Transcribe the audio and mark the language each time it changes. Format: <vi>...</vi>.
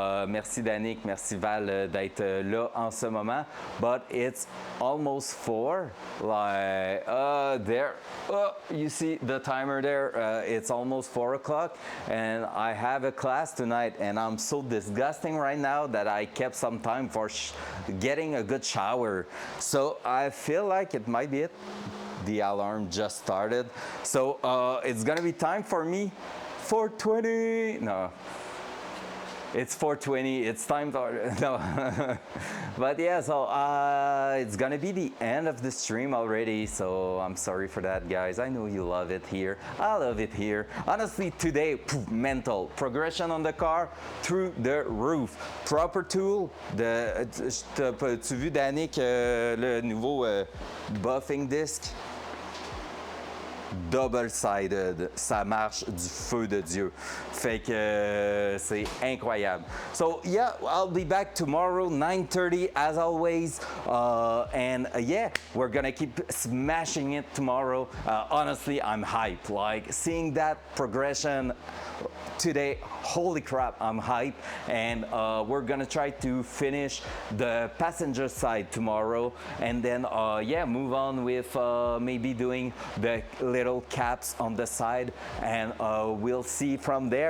<fr>Merci Danick, merci Val d'être là en ce moment.</fr> <en>But it's almost 4. Like there, you see the timer there. It's almost 4 o'clock, and I have a class tonight, and I'm so disgusting right now that I kept some time for getting a good shower. So I feel like it might be it. The alarm just started, so it's gonna be time for me. 4:20. No, it's 4:20. It's time for no. But yeah, so it's gonna be the end of the stream already. So I'm sorry for that, guys. I know you love it here. I love it here. Honestly, today, mental progression on the car through the roof. Proper tool.</en> <fr>Tu vu Danick le nouveau</fr> <en>buffing disc? Double-sided,</en> <fr>ça marche du feu de Dieu. Fait que c'est incroyable.</fr> <en>So yeah, I'll be back tomorrow 9:30 as always, and yeah, we're gonna keep smashing it tomorrow. Honestly, I'm hyped. Like seeing that progression today, holy crap, I'm hyped. And we're gonna try to finish the passenger side tomorrow, and then yeah, move on with maybe doing the little caps on the side, and we'll see from there.</en>